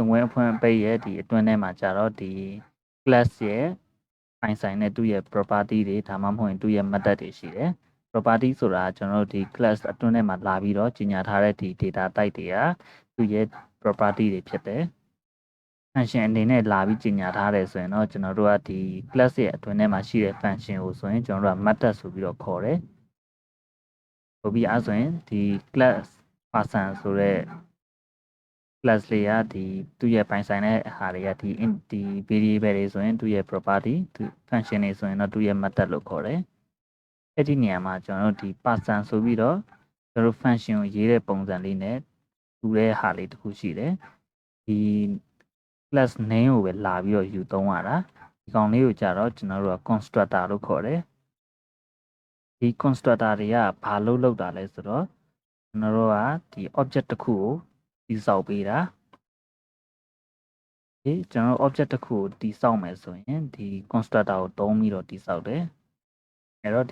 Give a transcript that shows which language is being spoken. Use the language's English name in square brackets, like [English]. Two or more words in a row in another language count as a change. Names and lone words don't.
[Burmese] န်ခွဲအဖွင့်ပိတ်ရဲ့ဒီအတွင်းထဲမှာကြတော့ဒီ class ရဲ့ပိုင်ဆိုင်တဲ့သူ့ရဲ့ property တွေဒါမှမဟုတ်ရင်သူ့ရဲ့ method တွေရှိတယ် property ဆိုတာကျွန်တော်တို့ဒီ class အတွင်းထဲမှာလာပြီးတော့ကြီးညာထားတဲ့ဒီ [English] data type [Burmese] တွေကသူ့ရဲ့ property တွေဖြစ်တယ် function အနေနဲ့လာပြီးကြီးညာထားတယ်ဆိုရင်တော့ကျွန်တော်တို့ကဒီ class ရဲ့အတွင်းထဲမှာရှိတဲ့ function ကိုဆိုရင်ကျွန်တော်တို့က method ဆိုပြီးတော့ခေါ်တယ် ဆိုပြီးအဲ့ဆိုရင်ဒီ [English] class person [Burmese] ဆိုတဲ့ class လေးကဒီသူ့ရဲ့ပိုင်ဆိုင်တဲ့ဟာတွေကဒီ variable တွေဆိုရင်သူ့ရဲ့ property function တွေဆိုရင်တော့သူ့ရဲ့ method လို့ခေါ်တယ်အဲ့ဒီနေရာမှာကျွန်တော်တို့ဒီ person ဆိုပြီးတော့ကျွန်တော်တို့ function ကိုရေးတဲ့ပုံစံလေးနဲ့တူတဲ့ဟာလေးတစ်ခုရှိတယ်ဒီ [English] class name [Burmese] ကိုပဲလာပြီးတော့ယူသုံးရတာဒီကောင်လေးကိုကြတော့ကျွန်တော်တို့က constructor လို့ခေါ်တယ်ဒီ constructor တွေကဘာလုပ်တာလဲဆိုတော့ကျွန်တော်တို့ကဒီ object တစ်ခုကိုတည်ဆောက်ပေးတာ ဒီကျွန်တော် object တစ်ခုကိုတည်ဆောက်မယ်ဆိုရင်ဒီ constructor ကိုသုံးပြီးတော့တည်ဆောက်တယ်အဲ့တော့ဒီ